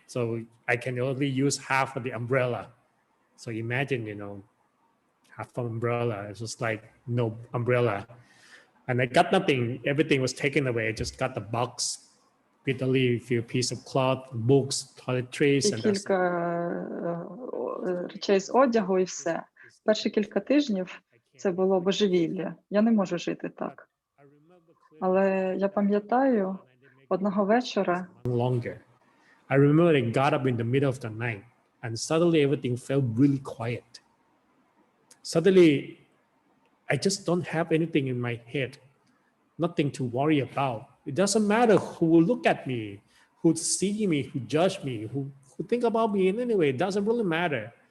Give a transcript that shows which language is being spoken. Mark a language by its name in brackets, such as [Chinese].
[English] So I can only use half of the umbrella. So imagine, you know, half of umbrella. It's just like no umbrella. And I got nothing. Everything was taken away. I just got the box with only a few pieces of cloth, books, toiletries. [Ukrainian] І кілька речей з одягу і все. Перші кілька тижнів це було божевілля. Я не можу жити так. Але я пам'ятаю, одного вечора [English] Longer. I remember I got up in the middle of the night and suddenly everything felt really quiet. Suddenly, I just don't have anything in my head, nothing to worry about. It doesn't matter who will look at me, who see me, who judge me, who think about me in any way. It doesn't really matter.